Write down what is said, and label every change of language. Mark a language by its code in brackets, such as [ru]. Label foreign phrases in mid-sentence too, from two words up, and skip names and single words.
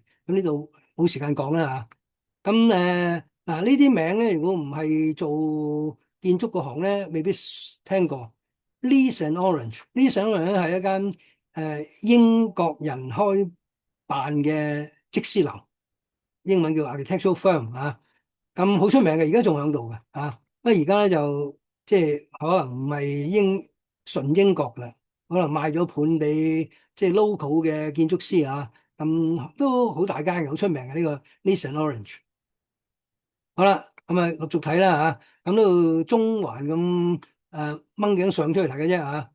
[yue] 咁呢度冇時間講啦嚇。咁嗱呢啲名咧，如果唔係做建築嗰行咧，未必聽過。Lees and Orange，Lees and Orange 咧係一間英國人開辦嘅則師樓，英文叫 [en] architectural firm [yue] 啊。咁好出名嘅，而家仲喺度嘅啊。不過而家咧就即係可能唔係純英國啦，可能賣咗盤俾即係 local 嘅建築師啊。咁都好大間嘅，好出名嘅呢個 Lees and Orange。好啦，咁啊陸續睇啦嚇。咁到中環咁掹頸上出嚟睇嘅啫嚇。